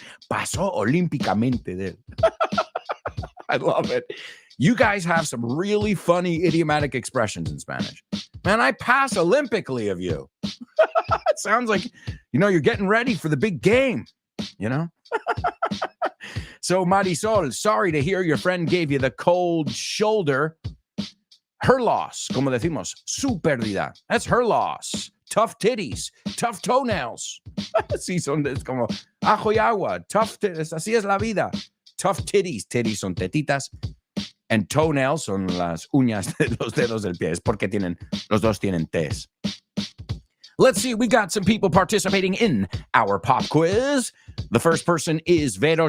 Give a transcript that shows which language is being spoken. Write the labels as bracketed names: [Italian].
[Spanish] Pasó olímpicamente de él. [English] I love it. You guys have some really funny idiomatic expressions in Spanish. Man, I pass Olympically of you. It sounds like, you're getting ready for the big game, So, Marisol, sorry to hear your friend gave you the cold shoulder. Her loss, [Spanish] como decimos, su pérdida. [English] That's her loss. Tough titties, tough toenails. [Spanish] Sí, es como ajo y agua. [English] Tough titties, [Spanish] así es la vida. Tough titties. Titties son tetitas. [English] And toenails [Spanish] son las uñas de los dedos del pie. Es porque los dos tienen T's. [English] Let's see, we got some people participating in our pop quiz. The first person is Vero.